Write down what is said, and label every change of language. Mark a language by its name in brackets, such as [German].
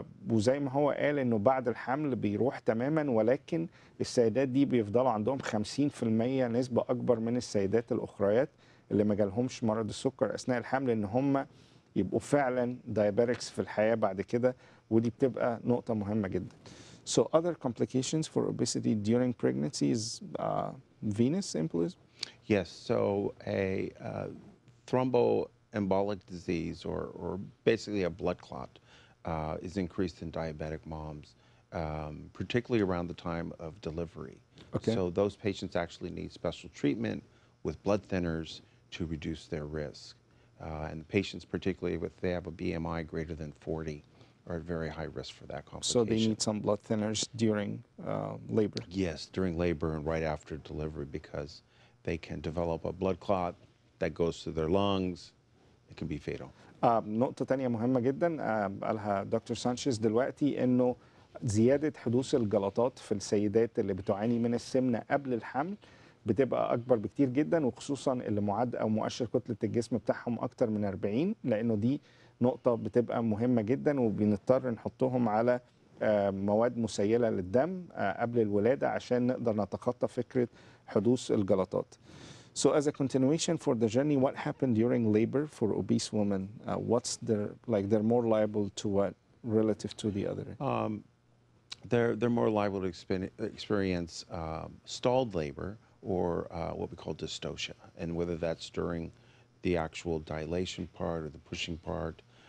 [Arabic] وزي ما هو قال انه بعد الحمل بيروح تماما ولكن السيدات دي بيفضلوا عندهم 50% نسبة اكبر من السيدات الاخريات اللي ما جالهمش مرض السكر اثناء الحمل ان هم يبقوا فعلا diabetics في الحياة بعد كده ودي بتبقى نقطة مهمة جدا. [English] So other complications for obesity during pregnancy is venous embolism? Yes, so a thromboembolic disease or basically a blood clot is increased in diabetic moms particularly around the time of delivery. Okay. So those patients actually need special treatment with blood thinners to reduce their risk. And patients, particularly if they have a BMI greater than 40, are at very high risk for that complication. So they need some blood thinners during labor. Yes, during labor and right after delivery, because they can develop a blood clot that goes to their lungs. It can be fatal. [Arabic] نقطة تانية مهمة جدا قالها دكتور سانشيز دلوقتي انه زيادة حدوث الجلطات في السيدات اللي بتعاني من السمنة قبل الحمل بتبقى اكبر بكتير جدا، وخصوصا اللي معدل او مؤشر كتلة الجسم بتاعهم اكتر من 40، لانه دي نقطة بتبقى مهمة جدا، وبنضطر نحطهم على مواد مسيلة للدم قبل الولادة عشان نقدر نتخطى فكرة حدوث الجلطات. [English] So as a continuation for the journey, what happened during labor for obese women? What's their, like, they're more liable to what relative to the other? They're more liable to experience stalled labor or what we call dystocia, and whether that's during the actual dilation part or the pushing part.